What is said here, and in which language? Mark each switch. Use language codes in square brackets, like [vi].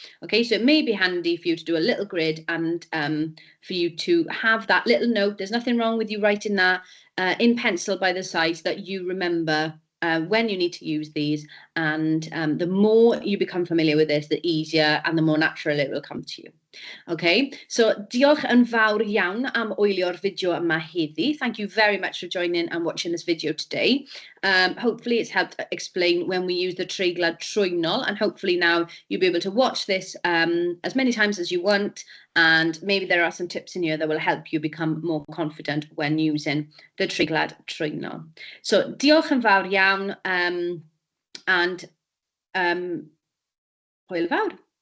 [en] Okay, so it may be handy for you to do a little grid and for you to have that little note. There's nothing wrong with you writing that in pencil by the side so that you remember when you need to use these, and the more you become familiar with this, the easier and the more natural it will come to you. [cy] Okay, so diolch yn fawr iawn am wylio'r fideo yma heddi. [en] Thank you very much for joining and watching this video today. Hopefully it's helped explain when we use the treiglad trwynol, and hopefully now you'll be able to watch this as many times as you want, and maybe there are some tips in here that will help you become more confident when using the treiglad trwynol. [cy] So diolch yn fawr iawn, and hwyl fawr.